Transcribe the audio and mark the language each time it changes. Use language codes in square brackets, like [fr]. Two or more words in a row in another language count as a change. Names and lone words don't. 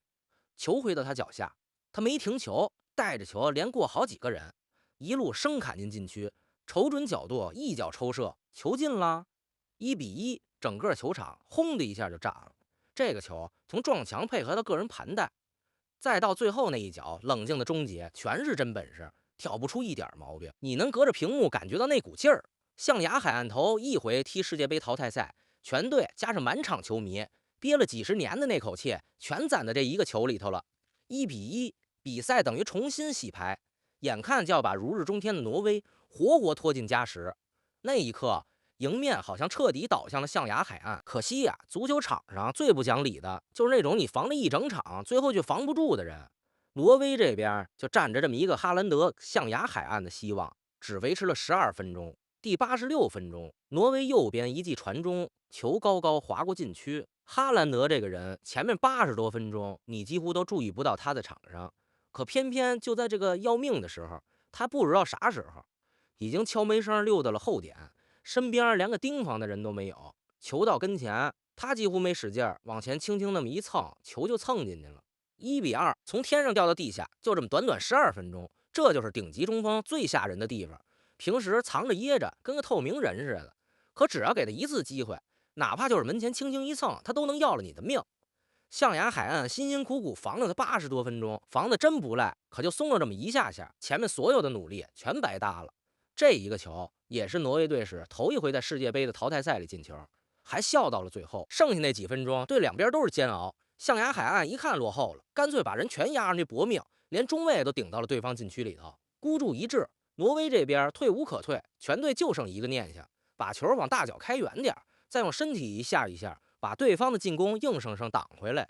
[zh] 球回到他腳下，他沒停球，帶着球連過好幾個人，一路生砍進禁區，瞅準角度一腳抽射，球進了。1-1，整個球場轟的一下就炸了。這個球從撞牆配合到個人盤帶，再到最後那一腳冷靜的終結，全是真本事，挑不出一點毛病。你能隔着屏幕感覺到那股勁兒。象牙海岸頭一回踢世界杯淘汰賽，全隊加上滿場球迷憋了幾十年的那口氣全攢在這一個球裡頭了。1-1，比賽等於重新洗牌，眼看就要把如日中天的挪威活活拖進加時。那一刻迎面好像徹底倒向了象牙海岸。可惜呀，足球場上最不講理的就是那種你防了一整場最後卻防不住的人。挪威這邊就站着這麼一個哈蘭德象牙海岸的希望，只維持了12分鐘。第86分鐘，挪威右邊一記傳中，球高高劃過禁區。哈蘭德這個人前面80多分鐘你幾乎都注意不到他在場上，可偏偏就在這個要命的時候，他不知道啥時候已經悄沒聲溜到了後點，身邊連個盯防的人都沒有。球到跟前，他幾乎沒使勁，往前輕輕那麼一蹭，球就蹭進去了。 1比2，從天上掉到地下，就這麼短短12分鐘，這就是頂級中锋最嚇人的地方。平時藏着掖着，跟個透明人似的，可只要給他一次机会，哪怕就是门前輕輕一蹭，他都能要了你的命。象牙海岸辛辛苦苦防了他80多分鐘，防的真不赖，可就松了这麼一下下，前面所有的努力全白搭了。这一个球也是挪威队史头一回在世界杯的淘汰赛里进球，還笑到了最後。剩下那幾分鐘，對兩邊都是煎熬。象牙海岸一看落後了，乾脆把人全壓上去搏命，連中衛都頂到了對方禁區裡頭，孤注一擲。挪威這邊退無可退，全隊就剩一個念想，把球往大腳開遠點，再用身體一下一下把對方的進攻硬生生擋回來。